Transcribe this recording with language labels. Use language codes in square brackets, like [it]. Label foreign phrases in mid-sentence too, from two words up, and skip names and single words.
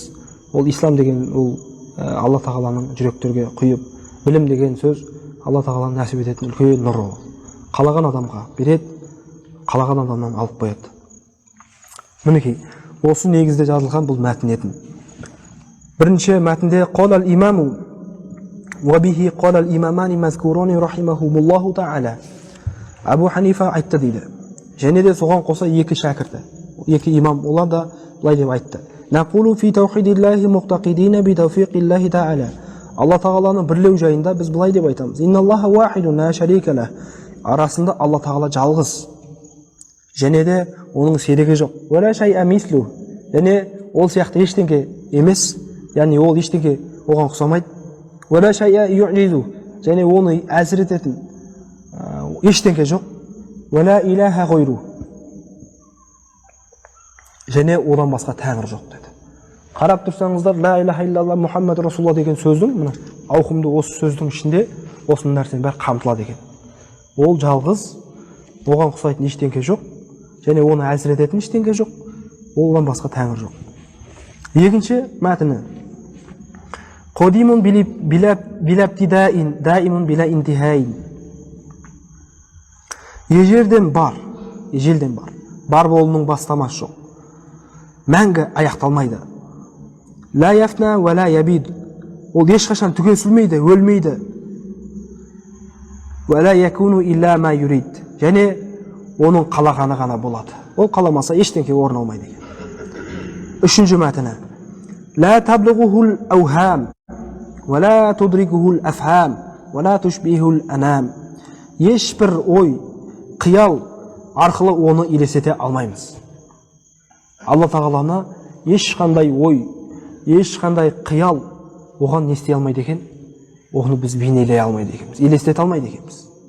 [kk] Ол ислам деген ол Алла тағаланың жүректерге құйып, білім деген сөз Алла тағаланың нәсіп ететін үлкен нұры. Қалаған адамға береді, қалаған адамнан алып қояды. Мінекей, осы негізде жазылған бұл мәтін етін. Бірінші мәтінде [ar] قال الإمام وبه قال الإمامان المذكوران رحمهما الله تعالى. Абу Ханифа айтты дейді. Және де соған қоса екі шәкірті, екі имам, олар да былай деп айтты. نقول في توحيد الله معتقدين بتوفيق الله تعالى. [kk] Алла тағаланы бірлеу жайында біз былай деп айтамыз. [ar] إن الله واحد لا شريك له. [kk] Арасында Алла тағала жалғыз. Және де оның серігі жоқ. [ar] ولا شيء مثله. [kk] Және ол сияқты ештеңке емес, яғни ол ештеңке оған ұқсамайды. [ar] ولا شيء يعجزه. [kk] Және оны әлсірететін ештеңке жоқ. [ar] ولا إله غيره. [kk] Және одан басқа тәңір жоқ деді. Қарап тұрсаңыздар, [ar] لا إله إلا الله محمد رسول الله [kk] деген сөздің, мына ауқымды осы сөздің ішінде осының нәрсенің бәрі қамтылады екен. Ол жалғыз, оған ұқсайтын ештеңке жоқ, және оны әлсірететін ештеңке жоқ, одан басқа тәңір жоқ. Екінші мәтіні [ar] قديم بلا ابتداء دائم بلا انتهاء. [kk] Ежелден бар, бар болуының бастамасы жоқ. Мәңгі аяқталмайды. [ar] لا يفنى ولا يبيد. [kk] Ол ешқашан түгесілмейді, өлмейді. [ar] ولا يكون إلا ما يريد. [kk] Және оның қалағаны ғана болады. Ол қаламаса ештеңке орын алмайды екен. Үшінші мәтіні [ar] لا تبلغه الأوهام ولا تدركه الأفهام ولا يشبهه الأنام. [kk] Ешбір ой, қиял арқылы оны елестете алмаймыз. Алла тағаланы ешқандай ой, ешқандай қиял оған не істей алмайды екен, оны біз бейнелей алмайды екенбіз, елестете алмайды екенбіз.